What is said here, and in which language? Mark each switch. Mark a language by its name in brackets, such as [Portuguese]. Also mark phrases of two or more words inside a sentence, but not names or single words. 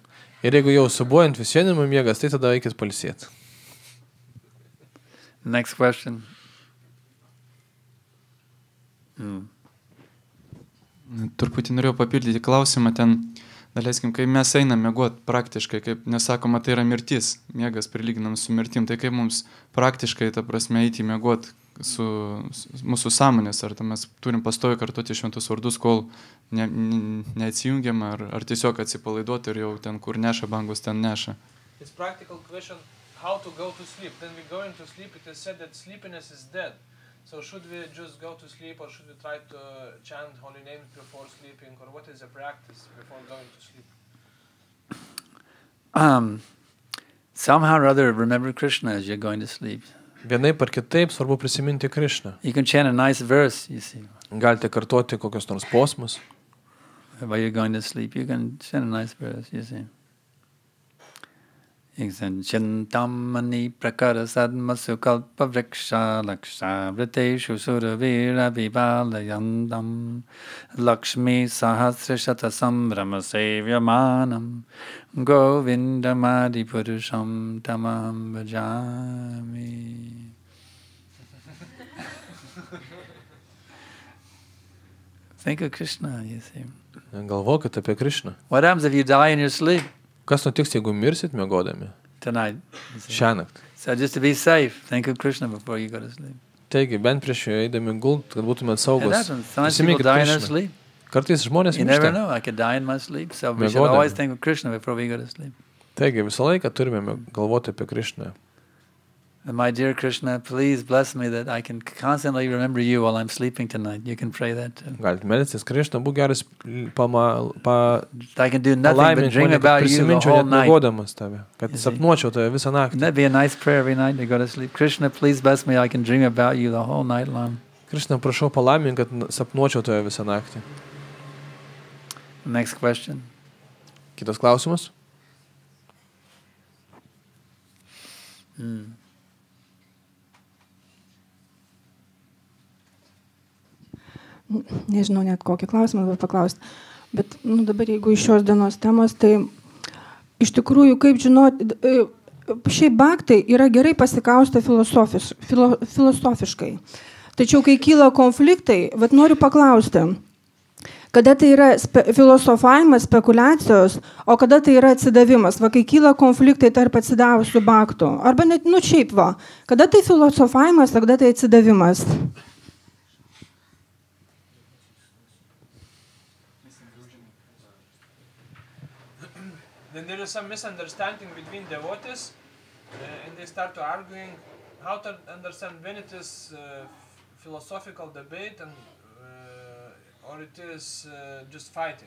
[Lithuanian] Ir jeigu jau subuojant visienimo miegas, tai tada eikit pailsėti. [English] Next question. [Lithuanian] Truputį norėjau papildyti klausimą ten, daleiskim, kai mes einam miegot praktiškai, kaip nesakoma, tai yra mirtis, miegas prilyginam su mirtim, tai kaip mums praktiškai, ta prasme, eiti miegot su mūsų sąmonės, ar mes turim pastovi kartuoti šventus vardus, kol neatsijungiam, ar tiesiog atsipalaiduoti ir jau ten, kur neša bangos, ten neša. [English] It's practical question, how to go to sleep. Then we going to sleep, it is said that sleepiness is dead. So should we just go to sleep or should we try to chant holy names before sleeping, or what is the practice before going to sleep? Somehow or other remember Krishna as you're going to sleep. [Lithuanian] Vienaip ar kitaip svarbu prisiminti Krishną. [English] You can chant a nice verse, you see. [Lithuanian] Galite kartoti kokios nors posmus. [English] While you're going to sleep, you can chant a nice verse, you see. [Sanskrit] Chantamani prakara sadmasu kalpa vriksha laksha vriteshu suravira vivalayandam lakshmi sahasra shata sambrama sevyamanam govindamadi purusham tamam bhajami. [English] Think of Krishna, you see. [Lithuanian] Galvokit apie Krishną. [English] What happens if you die in your sleep? [Lithuanian] Kas nutiks, jeigu mirsit miegodami? [English] Tonight. [Lithuanian] Šiąnakt. [English] So just to be safe, think of Krishna before you go to sleep. [Lithuanian] Taigi, bent prieš eidami gult, kad būtumėt [English] It [Lithuanian] saugos. [English] happens. Sometimes people die in their sleep. [Lithuanian] Kartais žmonės [English] You never [Lithuanian] miršta. [English] know. I could die in my sleep. So we should [Lithuanian] Miegodami. [English] always think of Krishna before we go to sleep. [Lithuanian] Taigi, visą laiką turime galvoti apie Krishną. [English] And my dear Krishna, please bless me that I can constantly remember you while I'm sleeping tonight. You can pray that too. [Lithuanian] Galite melstis, Krishna, būk geras [English] I can do nothing but [Lithuanian] palaimink [English] dream [Lithuanian] mane, kad [English] about you the [Lithuanian] prisiminčiau [English] whole [Lithuanian] net [English] night. [Lithuanian] miegodamas tave, kad [English] You see. [Lithuanian] sapnuočiau tave visą naktį. [English] Wouldn't that be a nice prayer every night to go to sleep? Krishna, please bless me. I can dream about you the whole night long. [Lithuanian] Krishna, prašau palaimink, kad sapnuočiau tave visą naktį. [English] Next question. [Lithuanian] Kitas klausimas? Nežinau net kokį klausimą dabar paklausti. Bet dabar jeigu iš šios dienos temos, tai iš tikrųjų, kaip žinoti, šiaip bhaktai yra gerai pasikaustę filosofiškai. Tačiau, kai kyla konfliktai, noriu paklausti, kada tai yra filosofavimas, spekulacijos, o kada tai yra atsidavimas, kai kyla konfliktai tarp atsidavusių bhaktų. Arba net, šiaip kada tai filosofavimas, kada tai atsidavimas. [English] Then there is some misunderstanding between devotees and they start to arguing how to understand when it is philosophical debate and or it is just fighting.